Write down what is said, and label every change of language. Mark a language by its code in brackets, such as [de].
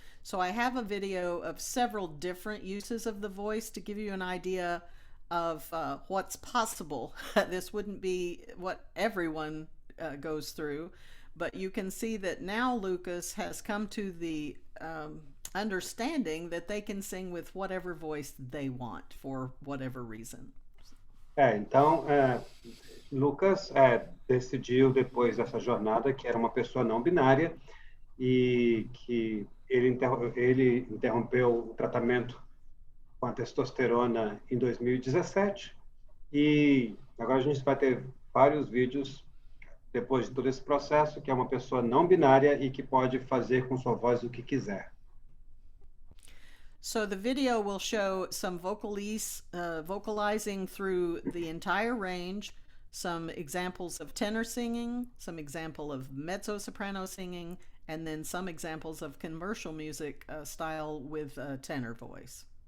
[en] So I have a video of several different uses of the voice to give you an idea of what's possible. This wouldn't be what everyone goes through, But you can see that now Lucas has come to the understanding that they can sing with whatever voice they want for whatever reason. [pt] Então, Lucas decidiu, depois dessa jornada, que era uma pessoa não binária e que ele interrompeu o tratamento com a testosterona em 2017 e agora a gente vai ter vários vídeos depois de todo esse processo, que é uma pessoa não binária e que pode fazer com sua voz o que quiser. [en] So the video will show some vocalizing through the entire range, some examples of tenor singing, some example of mezzo-soprano singing, and then some examples of commercial music style with a tenor voice.